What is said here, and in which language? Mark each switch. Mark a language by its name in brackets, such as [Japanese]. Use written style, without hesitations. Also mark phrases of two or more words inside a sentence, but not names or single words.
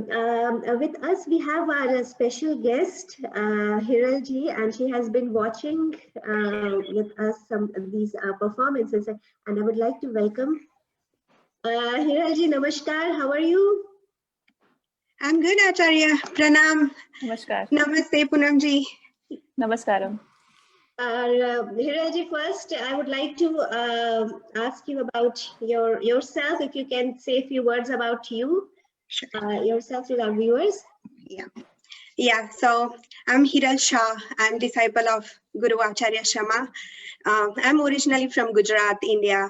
[English] With us, we have our special guest, Hiral ji, and she has been watching with us some of these performances. And I would like to welcome Hiral ji. Namaskar. How are you? I'm good, Acharya. Pranam. Namaskar. Namaste, Poonam ji. Namaskaram. Hiral ji, first, I would like to ask you about yourself. If you can say a few words about you. Sure. Yourself to our viewers. Yeah. So I'm Hiral Shah. I'm disciple of Guru Acharya Sharma. I'm originally from Gujarat, India.